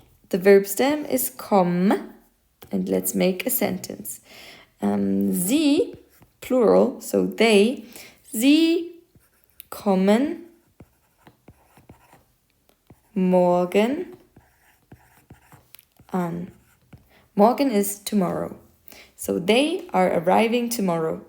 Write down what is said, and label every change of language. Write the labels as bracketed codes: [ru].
[en] The verb stem is komm. And let's make a sentence. [de] Sie, [en] plural, so they, [de] sie kommen morgen an. [en] Morgen is tomorrow. So they are arriving tomorrow.